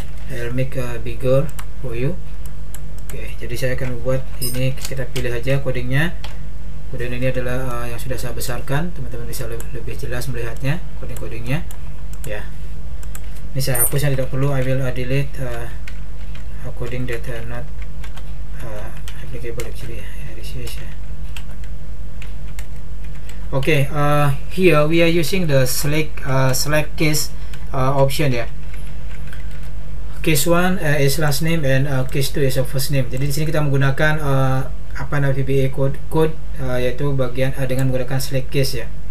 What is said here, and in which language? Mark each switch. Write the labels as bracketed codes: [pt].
[en] I'll make bigger for you. [id] Oke, jadi saya akan membuat ini, kita pilih aja codingnya. Kemudian ini adalah yang sudah saya besarkan, teman-teman bisa lebih jelas melihatnya coding-codingnya ya. Ini saya hapus yang tidak perlu. [en] I will delete coding that not applicable actually. This is okay. Here we are using the select case option ya. Case 1 is last name and case 2 is a first name. [id] Jadi di sini kita menggunakan VBA code yaitu bagian dengan menggunakan select case ya.